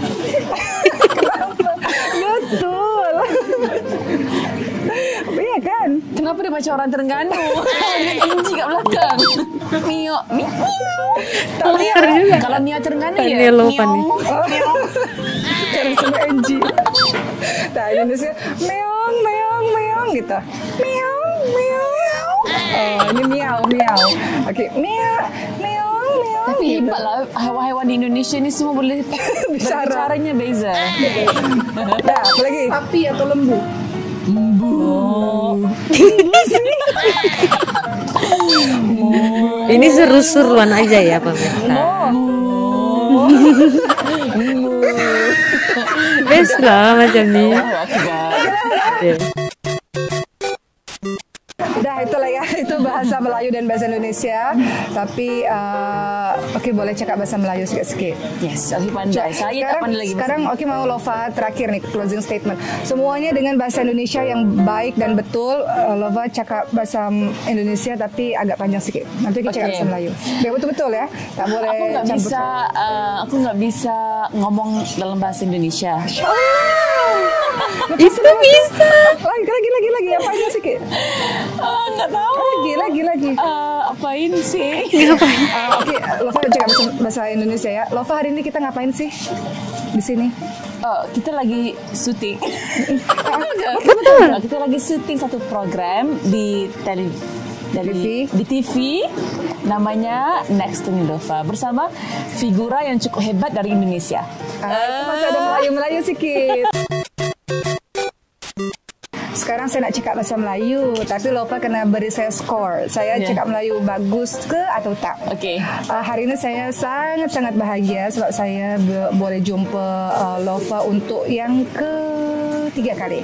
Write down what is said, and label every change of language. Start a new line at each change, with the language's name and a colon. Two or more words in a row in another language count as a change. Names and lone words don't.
Malay: Betul. Iya kan? Kenapa dia macam orang Terengganu? Dia tinggi kat belakang. Miok.
Indonesian: Pintar juga.
Malay: Kalau Mia Terengganu Tanya ya.
Indonesian: lupa nih. Karena sama NG. Nah, Indonesia meong meong meong gitu. Meong meong. Oh, ini miau miau. Oke, meong meong meong.
Malay: Tapi hebat lah, hewan-hewan di Indonesia ni semua boleh Bicara. caranya beza. Nah, apa lagi? Sapi atau lembu?
Indonesian: Ini seru-seruan aja ya pemirsa.
Malay: Best lah macam ni. Ya.
Indonesian: Udah itulah ya, itu bahasa Melayu dan bahasa Indonesia.
Malay: Tapi oke, boleh cakap bahasa Melayu sikit-sikit. Yes, Oki pandai. Saya tak pandai lagi.
Indonesian: Sekarang Oki mau Lova terakhir nih
English: closing statement.
Indonesian: Semuanya dengan bahasa Indonesia yang baik dan betul.
Malay: Lova cakap bahasa Indonesia tapi agak panjang sikit. Nanti kita cakap bahasa Melayu. Biar betul-betul ya. Tak boleh
Indonesian: Aku nggak bisa ngomong dalam bahasa Indonesia. Itu bisa.
Malay: Lagi apa aja sikit.
Indonesian: Nggak tahu. Lagi. Apain sih?
Malay: Oke, Lova cakap bahasa Indonesia ya.
Indonesian: Lova, hari ini kita ngapain sih di sini? Kita lagi syuting. Betul. Kita lagi syuting satu program di di TV namanya Next to Nilova bersama figura yang cukup hebat dari Indonesia.
Malay: Itu masih ada Melayu-Melayu sikit. Sekarang saya nak cakap bahasa Melayu, tapi Lova kena beri saya skor. Saya cakap Melayu bagus ke atau tak? Okey. Hari ini saya sangat-sangat bahagia sebab saya boleh jumpa Lova untuk yang ketiga kali.